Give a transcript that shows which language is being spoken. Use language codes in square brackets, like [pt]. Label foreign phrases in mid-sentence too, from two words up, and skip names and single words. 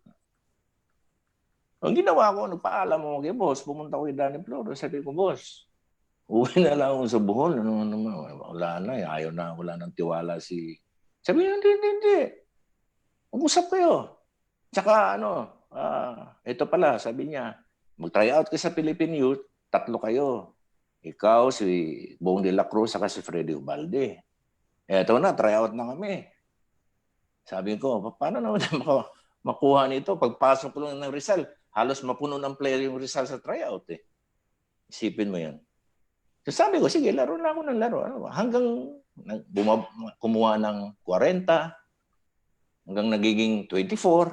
[tl] Ang ginawa ko, nagpaalam mo kay boss, pumunta ko kay Danny Flores, sabi ko, boss, uwi na lang ako sa Bohol. Wala na, ayaw na, wala nang tiwala si... Sabi niya, hindi. Mag-usap kayo. Tsaka ito pala, sabi niya, mag-try out ka sa Philippine Youth, 3 kayo. Ikaw, si Bong de la Cruz, saka si Freddy Ubalde. Eto na, try out na kami. Sabi ko, paano naman makuha nito? Pagpasok ko lang ng Rizal, halos mapuno ng player yung Rizal sa tryout eh. Isipin mo yan. So sabi ko, sige, laro na ako ng laro. Hanggang kumuha ng 40, hanggang nagiging 24.